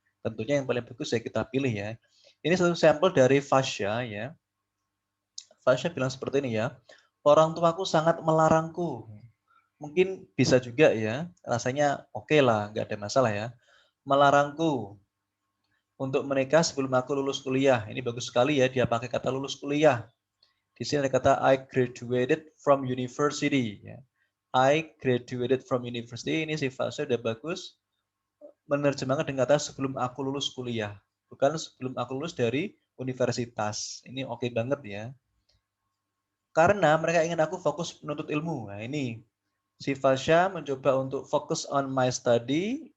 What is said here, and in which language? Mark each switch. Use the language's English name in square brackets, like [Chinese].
[Indonesian] Tentunya yang paling bagus ya kita pilih ya. Ini satu sampel dari Fasya ya. Fasya bilang seperti ini ya. Orang tuaku sangat melarangku. Mungkin bisa juga ya. Rasanya oke lah, nggak ada masalah ya. Melarangku untuk menikah sebelum aku lulus kuliah. Ini bagus sekali ya, dia pakai kata lulus kuliah. Di sini ada kata [English] I graduated from university. [Indonesian] Ya. [English] I graduated from university, [Indonesian] ini sifatnya sudah bagus. Menerjemahkan dengan kata sebelum aku lulus kuliah. Bukan sebelum aku lulus dari universitas. Ini oke banget ya. Karena mereka ingin aku fokus menuntut ilmu. Nah ini, si Fasya mencoba untuk fokus [English] on my study.